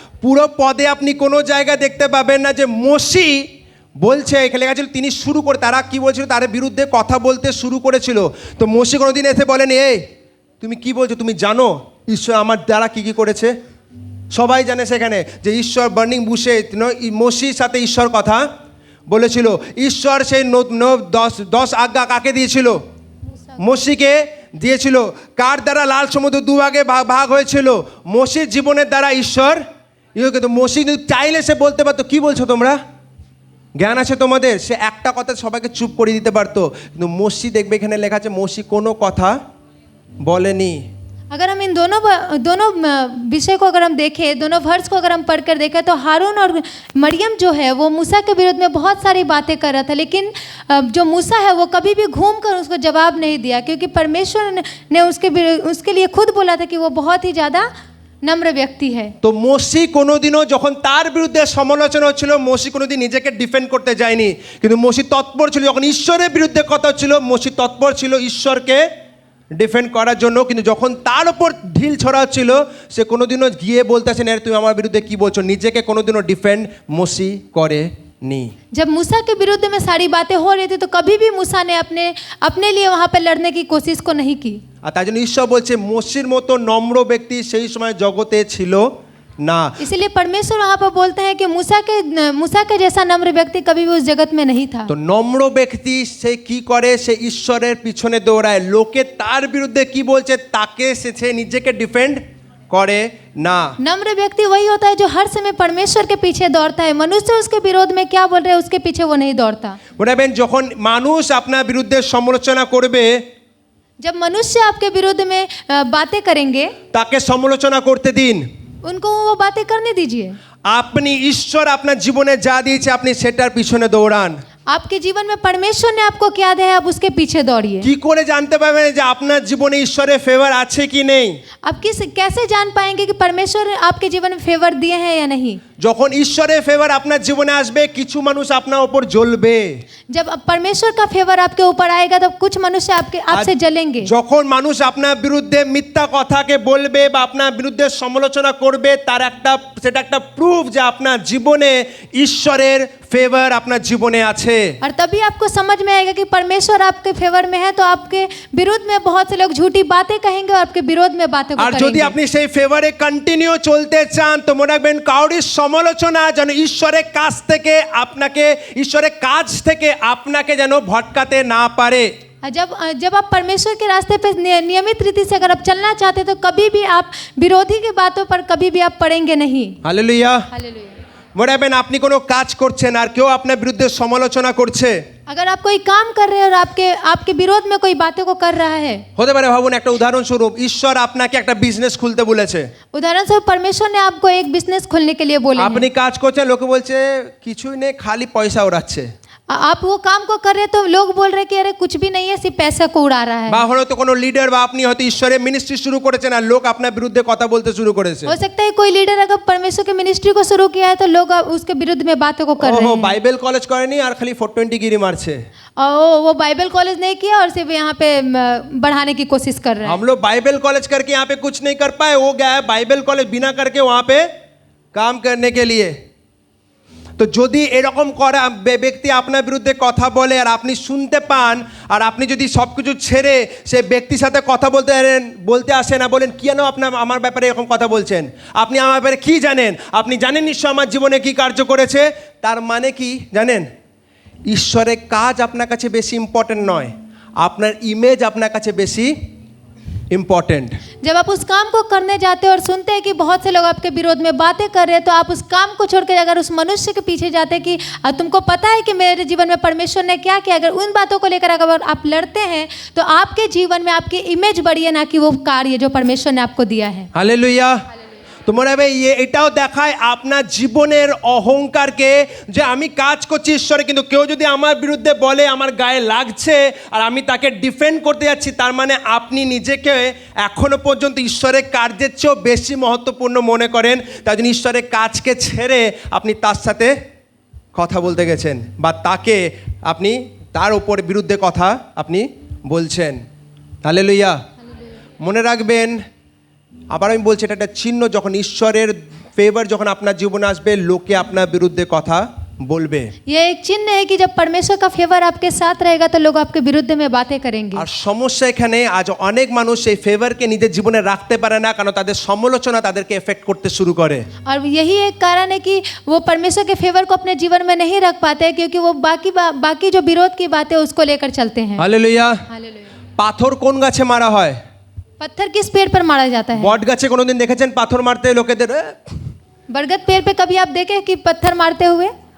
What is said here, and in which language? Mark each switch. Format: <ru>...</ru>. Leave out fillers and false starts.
<bn>পুরো পদে আপনি কোনো জায়গায় দেখতে পাবেন না যে মোশি বলছে, এখানে লেখা ছিল তিনি শুরু করে, তারা কি বলছিল, তার বিরুদ্ধে কথা বলতে শুরু করেছিল। তো মোশি কোনোদিন এসে বলেন এই তুমি কি বলছো, তুমি জানো ঈশ্বর আমার দ্বারা কি কি করেছে? সবাই জানে সেখানে যে ঈশ্বর বার্নিং বুশে মোশির সাথে ঈশ্বর কথা বলেছিল। ঈশ্বর সেই 10 আজ্ঞা কাকে দিয়েছিল? মোশিকে দিয়েছিল। কার দ্বারা লাল সমুদ্র দুভাগে ভাগ হয়েছিল? মোশির জীবনের দ্বারা ঈশ্বর। কিন্তু মোশি যদি চাইলে সে বলতে পারতো কি বলছো তোমরা, জ্ঞান আছে তোমাদের, সে একটা কথা সবাইকে চুপ করে দিতে পারতো। কিন্তু মোশি দেখবে এখানে লেখা আছে মোশি কোনো কথা বলেনি।</bn> <hi>अगर हम इन दोनों विषय को अगर हम देखें, दोनों वर्स को अगर हम पढ़कर देखें तो हारून और मरियम जो है वो मूसा के विरुद्ध में बहुत सारी बातें कर रहा था, लेकिन जो मूसा है वो कभी भी घूम कर उसको जवाब नहीं दिया, क्योंकि परमेश्वर ने उसके लिए खुद बोला था कि वो बहुत ही ज़्यादा</hi> <bn>নম্র ব্যক্তি</bn> <hi>है।</hi> <bn>তো মোশি কোনোদিনও যখন তার বিরুদ্ধে সমালোচনা হচ্ছিল মোশি কোনোদিন নিজেকে ডিফেন্ড করতে যায়নি, কিন্তু মোশি তৎপর ছিল যখন ঈশ্বরের বিরুদ্ধে কথা হচ্ছিল, মোশি তৎপর ছিল ঈশ্বরকে ডিফেন্ড করার জন্য। কিন্তু যখন তার উপর ঢিল ছড়া হচ্ছিল সে কোনোদিনও গিয়ে বলতেছে না তুমি আমার বিরুদ্ধে কি বলছো, নিজেকে কোনোদিনও ডিফেন্ড মোশি করে নি।</bn> <hi>जब मूसा के विरुद्ध में सारी बातें हो रही थी तो कभी भी मूसा ने अपने लिए वहाँ पे लड़ने की कोशिश को नहीं की।</hi> <bn>আর তাই जন্য ঈশ্বর বলছে মোশির মতো নম্র ব্যক্তি সেই সময় জগতে ছিল না।</bn> <hi>इसलिए परमेश्वर वहाँ पर बोलते हैं कि मूसा के जैसा नम्र व्यक्ति कभी भी उस जगत में नहीं था।</hi> <bn>তো নম্র ব্যক্তি সে কি করে, সে ঈশ্বরের পিছনে দৌড়ায়, লোকে তার বিরুদ্ধে কি বলছে তাকে সে নিজেকে ডিফেন্ড করে না।</bn> <hi>नम्र व्यक्ति वही होता है जो हर समय परमेश्वर के पीछे दौड़ता है, मनुष्य उसके विरोध में क्या बोल रहे हैं उसके पीछे वो नहीं दौड़ता।</hi> <bn>বলবেন যখন মানুষ আপনার বিরুদ্ধে সমালোচনা করবে,</bn> <hi>जब मनुष्य आपके विरुद्ध में बातें करेंगे</hi> <bn>তাকে সমালোচনা করতে দিন,</bn> <hi>उनको वो बातें करने दीजिए।</hi> <bn>আপনি ঈশ্বর আপনার জীবনে যা দিয়েছে আপনি সেটার পিছনে দৌড়ান।</bn> <hi>आपके जीवन में परमेश्वर ने आपको क्या दिया है आप उसके पीछे दौड़िए।</hi> <bn>কি করে জানতে পারবেন যে আপনার জীবনে ঈশ্বরের ফেভার আছে কি নেই?</bn> <hi>आप कैसे जान पाएंगे कि परमेश्वर आपके जीवन में फेवर दिए हैं या नहीं?</hi> <bn>যখন ঈশ্বরের ফেভার আপনার জীবনে আসবে কিছু মানুষ আপনার উপর জ্বলবে।</bn> <hi>जब परमेश्वर का फेवर आपके ऊपर आएगा तो कुछ मनुष्य आपसे जलेंगे।</hi> <bn>যখন মানুষ আপনার বিরুদ্ধে মিথ্যা কথাকে বলবে বা আপনার বিরুদ্ধে সমালোচনা করবে তার সেটা একটা প্রুফ যে আপনার জীবনে ঈশ্বরের फेवर আপনার জীবনে আছে।</bn> <hi>और तभी आपको समझ में आएगा कि परमेश्वर आपके फेवर में है, तो आपके विरोध में बहुत से लोग झूठी बातें कहेंगे और आपके विरोध में बातें</hi> <bn>আর যদি</bn> <hi>करेंगे।</hi> <bn>আপনি সেই ফেভারে কন্টিনিউ চলতে চান তো মনে রাখবেন কাউরির সমালোচনা যেন ঈশ্বরের কাছ থেকে আপনাকে যেন ভটকাতে না পারে।</bn> <hi>जब आप परमेश्वर के रास्ते पे नियमित रीति से अगर आप चलना चाहते हैं तो कभी भी आप विरोधी की बातों पर कभी भी आप पड़ेंगे नहीं। हालेलुया। हालेलुया।</hi> <bn>মনে রাখবেন আপনি কোনো কাজ করছেন আর কেউ আপনার বিরুদ্ধে সমালোচনা করছে,</bn> <hi>अगर आप कोई काम कर रहे हैं और आपके विरोध में कोई बातों को कर रहा है,</hi> <bn>হতে পারে ভাবুন একটা উদাহরণস্বরূপ ঈশ্বর আপনাকে একটা বিজনেস খুলতে বলেছে,</bn> <hi>उदाहरण स्वरूप परमेश्वर ने आपको एक बिजनेस खोलने के लिए बोले</hi> <bn>আপনি কাজ করছেন লোকে বলছে কিছুই নেই খালি পয়সা উড়াচ্ছে,</bn> <hi>आप वो काम को कर रहे हैं तो लोग बोल रहे हैं कि अरे कुछ भी नहीं है, सिर्फ पैसा को उड़ा रहा है।</hi> <bn>বা হয়তো কোনো লিডার বা আপনি হয়তো ঈশ্বরের মিনিস্ট্রি শুরু করেছেন আর লোক আপনার বিরুদ্ধে কথা বলতে শুরু করেছে।</bn> <hi>हो सकता है कोई लीडर अगर परमेश्वर के मिनिस्ट्री को शुरू किया है तो लोग उसके विरुद्ध में बातों को कर रहे ওহো हैं।</hi> <bn>বাইবেল কলেজ করেনি আর খালি 420 गिरी मारছে।</bn> <hi>और वो बाइबल कॉलेज नहीं किया और सिर्फ यहाँ पे बढ़ाने की कोशिश कर रहे हैं। हम लोग बाइबल कॉलेज करके यहाँ पे कुछ नहीं कर पाए, वो गया है बाइबल कॉलेज बिना करके वहाँ पे काम करने के लिए।</hi> <bn>তো যদি এরকম করা ব্যক্তি আপনার বিরুদ্ধে কথা বলে আর আপনি শুনতে পান আর আপনি যদি সব কিছু ছেড়ে সে ব্যক্তির সাথে কথা বলতে আসে না, বলেন কেন আপনার আমার ব্যাপারে এরকম কথা বলছেন, আপনি আমার ব্যাপারে কি জানেন, আপনি জানেন নিশ্চয় আমার জীবনে কি কার্য করেছে, তার মানে কি জানেন ঈশ্বরের কাজ আপনার কাছে বেশি ইম্পর্টেন্ট নয়, আপনার ইমেজ আপনার কাছে বেশি इम्पोर्टेंट।</bn> <hi>जब आप उस काम को करने जाते हैं और सुनते हैं कि बहुत से लोग आपके विरोध में बातें कर रहे हैं, तो आप उस काम को छोड़ के अगर उस मनुष्य के पीछे जाते हैं कि तुमको पता है कि मेरे जीवन में परमेश्वर ने क्या किया, अगर उन बातों को लेकर अगर आप लड़ते हैं तो आपके जीवन में आपकी इमेज बढ़ी है, ना कि वो कार्य जो परमेश्वर ने आपको दिया है। हालेलुया।</hi> <bn>তো মনে হবে এটাও দেখায় আপনার জীবনের অহংকারকে যে আমি কাজ করছি ঈশ্বরে, কিন্তু কেউ যদি আমার বিরুদ্ধে বলে আমার গায়ে লাগছে আর আমি তাকে ডিফেন্ড করতে যাচ্ছি, তার মানে আপনি নিজেকে এখনো পর্যন্ত ঈশ্বরের কার্যের চেয়েও বেশি মহত্বপূর্ণ মনে করেন, তাই জন্য ঈশ্বরের কাজকে ছেড়ে আপনি তার সাথে কথা বলতে গেছেন বা আপনি তার উপর বিরুদ্ধে কথা আপনি বলছেন। হালেলুয়া। মনে রাখবেন আবার আমি বলছি এটা একটা চিহ্ন, যখন ঈশ্বরের ফেভার যখন আপনার জীবনে আসবে লোকে আপনার বিরুদ্ধে কথা বলবে।</bn> <hi>ये एक चिन्ह है कि जब परमेश्वर का फेवर आपके साथ रहेगा तो लोग आपके विरुद्ध में बातें करेंगे।</hi> <bn>আর সমস্যা এখানে আজ অনেক মানুষ সেই ফেভারকে নিজের জীবনে রাখতে পারে না, কারণ তাদের সমালোচনা তাদেরকে এফেক্ট করতে শুরু করে।</bn> <hi>और यही एक कारण है कि वो परमेश्वर के फेवर को अपने जीवन में नहीं रख पाते हैं, क्योंकि वो बाकी जो विरोध की बातें उसको लेकर चलते हैं।</hi> <bn>হালেলুয়া।</bn> <hi>हालेलुया।</hi> <bn>পাথর কোন গাছে মারা হয়?</bn> <hi>पत्थर किस पेड़ पर मारा जाता है?</hi> <bn>বট গাছে কোনোদিন দেখেছেন পাথর মারতে লোকেদের?</bn> <hi>बरगद पेड़ पे कभी आप देखे कि पत्थर मारते हुए?</hi>